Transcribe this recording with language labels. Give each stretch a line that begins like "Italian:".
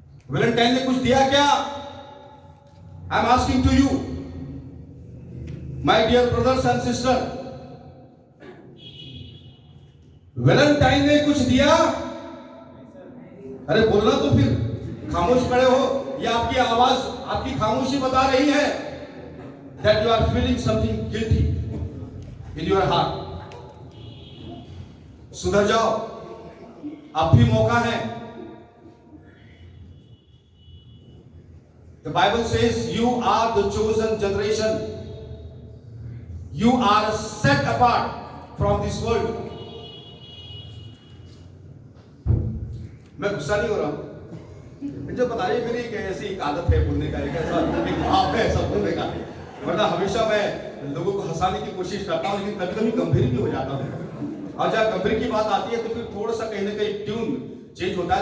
Hindi: Valentine ने कुछ दिया क्या?
English: I am asking to you my dear brothers and sister,
Hindi: Valentine ने कुछ दिया? अरे बोलना तो फिर, खामोश खड़े हो। ये आपकी आवाज, आपकी खामोशी बता रही है
English: that you are feeling something guilty in your heart.
Hindi: सुधर जाओ, अब भी मौका है।
English: The Bible says you are the chosen generation. You are set apart from this world.
Hindi: मैं गुस्सा नहीं हो रहा हूं, मुझे पता है मेरी एक ऐसी एक आदत है बोलने का, एक ऐसा एक भाव है ऐसा बोलने का, वरना हमेशा मैं लोगों को हंसाने की कोशिश करता हूं, लेकिन कभी कभी गंभीर भी हो जाता हूं। और जब गंभीर की बात आती है तो फिर थोड़ा सा कहीं ना कहीं ट्यून चेंज होता है।